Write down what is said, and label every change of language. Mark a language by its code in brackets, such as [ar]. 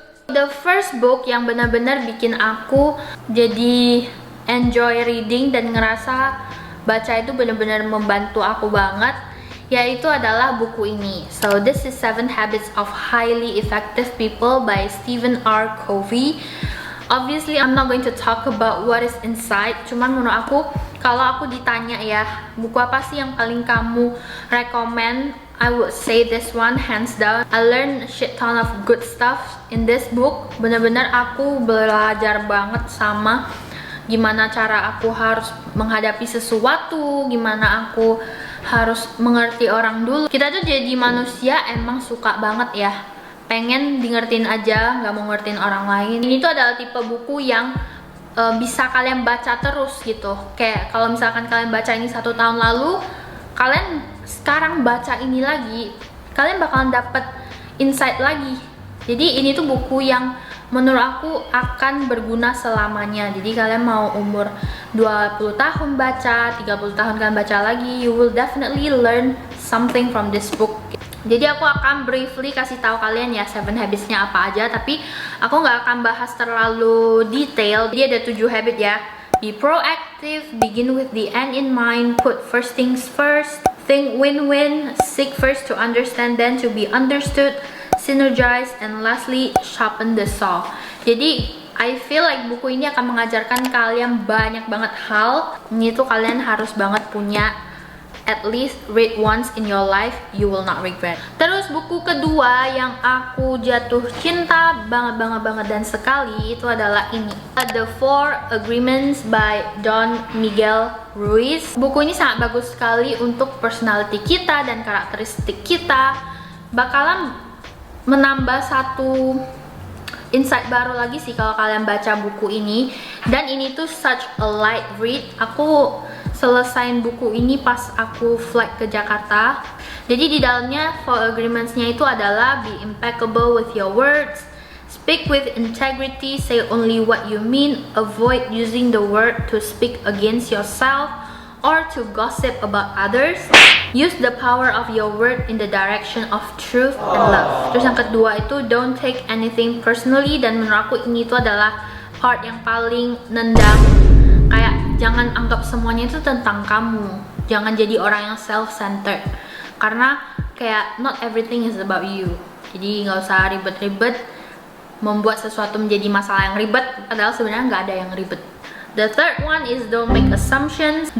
[en] The first book [id] yang benar-benar bikin aku jadi [en] enjoy reading [id] dan ngerasa baca itu benar-benar membantu aku banget, yaitu adalah buku ini. [en] So this is 7 Habits of Highly Effective People by Stephen R. Covey. Obviously I'm not going to talk about what is inside, [id] cuman menurut aku kalau aku ditanya ya, buku apa sih yang paling kamu [en] recommend, I would say this one hands down. I learned a shit ton of good stuff in this book. [id] Bener-bener aku belajar banget sama gimana cara aku harus menghadapi sesuatu, gimana aku harus mengerti orang dulu. Kita tuh jadi manusia emang suka banget ya pengen di ngertiin aja, nggak mau ngertiin orang lain. Ini tuh adalah tipe buku yang bisa kalian baca terus gitu. Kayak kalau misalkan kalian baca ini 1 tahun lalu, kalian sekarang baca ini lagi, kalian bakalan dapet insight lagi. Jadi ini tuh buku yang menurut aku akan berguna selamanya. Jadi kalian mau umur 20 tahun baca, 30 tahun kalian baca lagi, [en] you will definitely learn something from this book. [id] Jadi aku akan briefly kasih tahu kalian ya 7 habits-nya apa aja, tapi aku nggak akan bahas terlalu detail. Jadi ada 7 habit ya. [en] Be proactive, begin with the end in mind, put first things first, think win-win, seek first to understand then to be understood, synergize, and lastly sharpen the saw. [id] Jadi [en] I feel like [id] buku ini akan mengajarkan kalian banyak banget hal. Ini tuh kalian harus banget punya, [en] at least read once in your life, you will not regret. [id] Terus buku kedua yang aku jatuh cinta banget dan sekali itu adalah ini, The 4 Agreements by Don Miguel Ruiz. Buku ini sangat bagus sekali untuk personality kita dan karakteristik kita. Bakalan menambah satu insight baru lagi sih kalau kalian baca buku ini. Dan ini tuh [en] such a light read. [id] Aku selesain buku ini pas aku flight ke Jakarta. Jadi di dalamnya 4 agreements-nya itu adalah [en] be impeccable with your words, speak with integrity, say only what you mean, avoid using the word to speak against yourself or to gossip about others, use the power of your word in the direction of truth and love. [id] Terus yang kedua itu [en] don't take anything personally, [id] dan menurut aku ini tuh adalah part yang paling nendang. Kayak jangan anggap semuanya itu tentang kamu. Jangan jadi orang yang self-centered. Karena kayak [en] not everything is about you. [id] Jadi nggak usah ribet-ribet membuat sesuatu menjadi masalah yang ribet, padahal sebenarnya nggak ada yang ribet. [en] The third one is don't make assumptions.